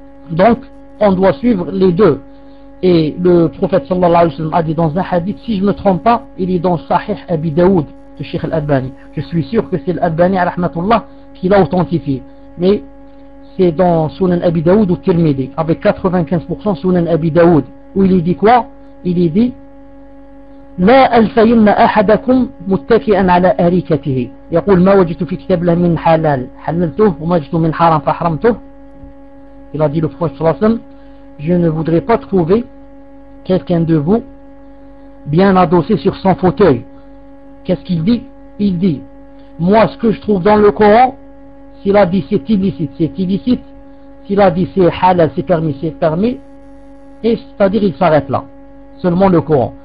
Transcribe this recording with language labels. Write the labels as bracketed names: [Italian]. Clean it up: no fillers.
[French] Donc, on doit suivre les deux. Et le prophète sallallahu alayhi wa sallam a dit dans un hadith, si je ne me trompe pas, il est dans Sahih Abi Daoud de Cheikh Al-Albani. Je suis sûr que c'est Al-Albani à rahmatullah qui l'a authentifié. Mais c'est dans Sunan Abi Daoud ou Tirmidhi, avec 95% Sunan Abi Daoud. Où il dit quoi? Il dit [Arabic] لا ألفين أحدكم متكئا على أريكته يقول ما وجدت في كتاب له من حلال حللته وما وجدت من حرام فحرمته. [French] Il a dit le prophète sallallahu alayhi wa sallam, je ne voudrais pas trouver quelqu'un de vous bien adossé sur son fauteuil. Qu'est-ce qu'il dit? Il dit, moi ce que je trouve dans le Coran, s'il a dit c'est illicite, c'est illicite. S'il a dit c'est halal, c'est permis. Et c'est-à-dire il s'arrête là. Seulement le Coran.